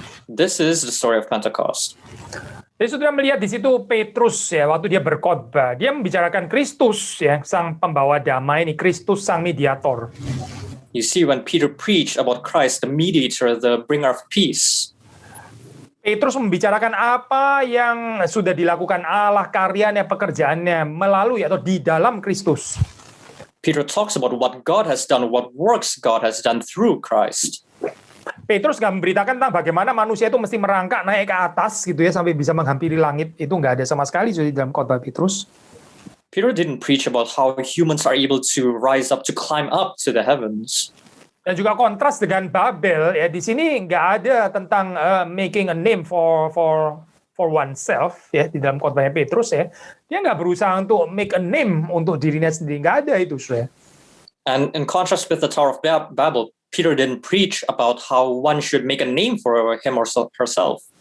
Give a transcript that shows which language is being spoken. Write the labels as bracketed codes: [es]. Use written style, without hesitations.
[en] This is the story of Pentecost. [id] Jadi sudah melihat di situ Petrus ya, waktu dia berkhotbah, dia membicarakan Kristus ya, sang pembawa damai ini, Kristus sang mediator. [en] You see, when Peter preached about Christ, the mediator, the bringer of peace, [id] Petrus membicarakan apa yang sudah dilakukan Allah, karyanya, pekerjaannya melalui atau di dalam Kristus. [en] Peter talks about what God has done, what works God has done through Christ. [id] Petrus nggak memberitakan tentang bagaimana manusia itu mesti merangkak naik ke atas gitu ya sampai bisa menghampiri langit. Itu nggak ada sama sekali di dalam khotbah Petrus. [en] Peter didn't preach about how humans are able to rise up, to climb up to the heavens. [id] Dan juga kontras dengan Babel ya, di sini nggak ada tentang [en] making a name for oneself [id] ya, di dalam khotbahnya Petrus ya. Dia nggak berusaha untuk [en] make a name [id] untuk dirinya sendiri, nggak ada itu, saudara. [en] And in contrast with the Tower of Babel, Peter didn't preach about how one should make a name for him or herself.